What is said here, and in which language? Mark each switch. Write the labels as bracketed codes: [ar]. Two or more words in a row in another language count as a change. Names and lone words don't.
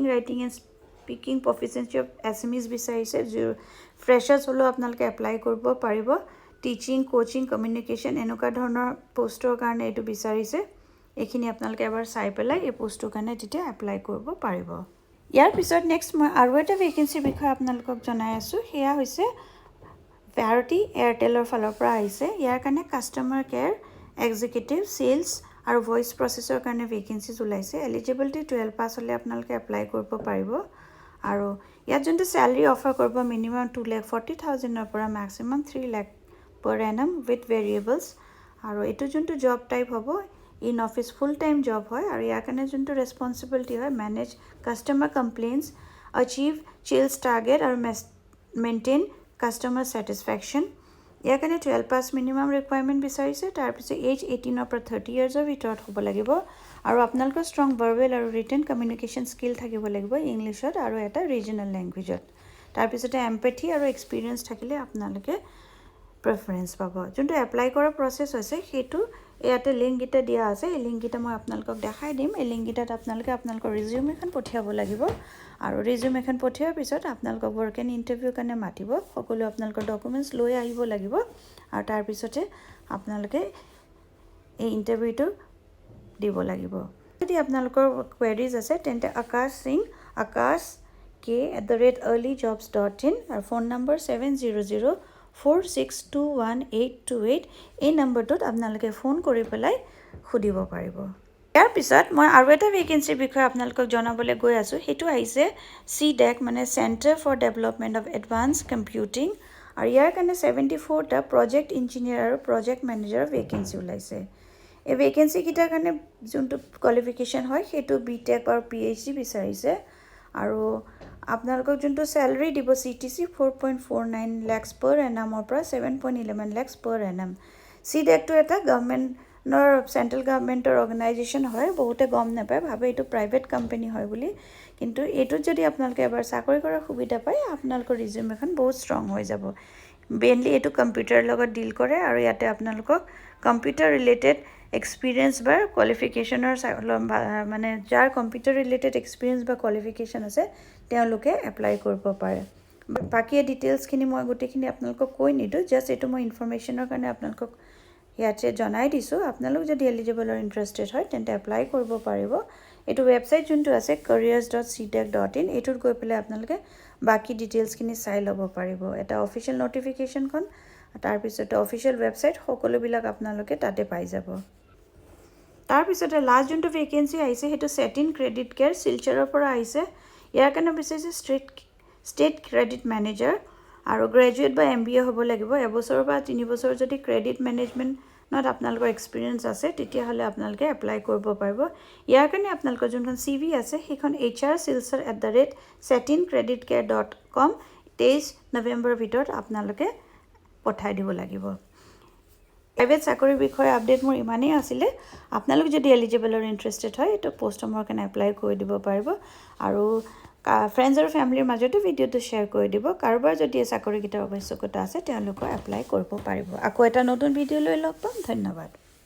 [en] writing and speaking proficiency of SMEs [as] বিচাৰিছে যে ফ্ৰেশাৰ্স হলো আপোনালোকে এপ্লাই কৰিব পাৰিব [en] teaching coaching communication [as] এনেকুৱা ধৰণৰ পোষ্টৰ কাৰণে এটো বিচাৰিছে এখিনি আপোনালোকে এবাৰ চাই পেলাই এই পোষ্টৰ কাৰণে তেতিয়া এপ্লাই কৰিব পাৰিব ইয়াৰ পিছত নেক্সট মই আৰু এটা ভেকেন্সি বিষয় আপোনালোকক জনাই আছো হেয়া হৈছে ভাৰতী এয়াৰটেলৰ ফালৰ পৰা আহিছে ইয়াৰ কাৰণে [en] customer care executive sales [as] আৰু [en] voice process [as] কাৰণে ভেকেন্সিজ ওলাইছে এলিজিবিলিটি 12 পাস হলে আপোনালোকে এপ্লাই কৰিব পাৰিব আৰু ইয়াত যোনটো স্যালাৰি অফাৰ কৰিব মিনিমাম 2,40,000 ৰ পৰা ম্যাক্সিমাম 3 লাখ [en] per annum with variables [as] আৰু এটো যোনটো [en] job type হ'ব in office full time job [as] হয় আৰু ইয়াৰ কাৰণে যোনটো [en] responsibility hoy manage customer complaints achieve sales target aru maintain customer satisfaction [as] ইয়াৰ কাৰণে [en] 12 pass minimum requirement [as] বিচাৰিছে তাৰ pise [en] age 18 or 30 years of [as] ভিতৰত হ'ব লাগিব আৰু আপোনালোকে [en] strong verbal [as] aru [en] written communication skill [as] থাকিব লাগিব english ত আৰু eta [en] regional language [as] ot tar pise empathy aru experience thakile apnaloke preference pabo juntu apply kora process hoise hetu ইয়াতে লিংক গিটা দিয়া আছে এই লিংক গিটা মই আপোনালোকক দেখাই দিম এই লিংক গিটাত আপোনালোকে আপোনালোকৰ ৰিজিউম এখন পঠিয়াব লাগিব আৰু ৰিজিউম এখন পঠিয়াৰ পিছত আপোনালোকক [en] work and interview [as] কাৰণে মাতিব সকলো আপোনালোকৰ ডকুমেন্টস লৈ আহিব লাগিব আৰু তাৰ পিছতে আপোনালোকে এই ইন্টাৰভিউটো দিব লাগিব যদি আপোনালোকৰ কোৱেৰিজ আছে তেন্তে akash@earlyjobs.in আৰু [en] phone number [as] 700462188 এই নম্বৰটোত আপোনালোকে ফোন কৰি পেলাই খুদিব পাৰিব ইয়াৰ পিছত মই আৰু এটা ভেকেন্সি বিষয় আপোনালোকক জনাবলৈ গৈ আছো হেতু আহিছে CDEC মানে সেন্টাৰ ফৰ ডেভেলপমেন্ট অফ এডভান্স কম্পিউটিং আৰু ইয়াৰ কাৰণে 74 টা [en] project engineer [as] আৰু [en] project manager vacancy [as] ওলাইছে এই ভেকেন্সি কিটাৰ কাৰণে যোনটো কোৱালিফিকেশন হয় হেতু বিটেক আৰু PhD বিচাৰিছে আৰু আপোনালোকক যোনটো স্যালাৰি দিব [en] CTC 4.49 lakhs per annum or 7.11 lakhs per annum [as] CDEC to এটা গভৰ্ণমেন্টৰ [en] central government organization [as] হয় বহুতে গম নাপায় ভাবে এটো [en] private company [as] হয় বুলি কিন্তু এটো যদি আপোনালোকে এবাৰ চাকৰি কৰাৰ সুবিধা পায় আপোনালোকৰ ৰিজিউম এখন বহুত ষ্ট্ৰং হৈ যাব মেইনলি এটো কম্পিউটাৰ লগত ডিল কৰে আৰু ইয়াতে আপোনালোকক [en] computer related experience [as] বা কোৱালিফিকেশনৰ মানে যাৰ [en] computer related experience [as] বা কোৱালিফিকেশন আছে তেওঁলোকে এপ্লাই কৰিব পাৰে বাকি ডিটেইলস খিনি মই গুটেখিনি আপোনালোকক কৈ নিদো জাস্ট এটো মই ইনফৰমেশনৰ কাৰণে আপোনালোকক ইয়াতে জনাই দিছো আপোনালোক যদি এলিজিবল আৰু ইন্টাৰেষ্টেড হয় তেন্তে এপ্লাই কৰিব পাৰিব এটো ওয়েবসাইট যোনটো আছে careers.cdec.in এটোত গৈ পেলাই আপোনালোকে বাকি ডিটেইলস খিনি চাই লব পাৰিব এটা [en] official notification [as] খন তাৰ পিছতে [en] official website [as] সকলো বিলাক আপোনালোকে তাতে পাই যাব তাৰ পিছতে লাষ্ট যোনটো ভেকেন্সি আহিছে হেতু সেটিন ক্ৰেডিট কেয়াৰ শিলচৰৰ পৰা আহিছে ইয়াৰ কাৰণে বিচাৰিছে [en] state credit manager [as] আৰু গ্ৰেজুৱেট বা MBA হ'ব লাগিব এবছৰ বা 3 বছৰ যদি [en] credit management [as] আপোনালোকৰ এক্সপেৰিয়েন্স আছে তেতিয়া হলে আপোনালোকে এপ্লাই কৰিব পাৰিব ইয়াৰ কাৰণে আপোনালোকৰ যোনখন CV আছে সেইখন hrsilchar@setincreditcare.com 23 নৱেম্বৰৰ ভিতৰত আপোনালোকে পঠাই দিব লাগিব প্ৰাইভেট চাকৰি বিষয়ে আপডেট মোৰ ইমানেই আছিল আপোনালোক যদি এলিজিবল আৰু ইন্টাৰেষ্টেড হয় এটো পোষ্ট মোৰ কাৰণে এপ্লাই কৰি দিব পাৰিব আৰু ফ্ৰেন্ডছ আৰু ফ্যামিলিৰ মাজতে ভিডিওটো শেয়াৰ কৰি দিব কাৰোবাৰ যদি চাকৰি কিটা আৱশ্যকতা আছে তেওঁলোকে এপ্লাই কৰিব পাৰিব আকৌ এটা নতুন ভিডিও লৈ লগ পাম ধন্যবাদ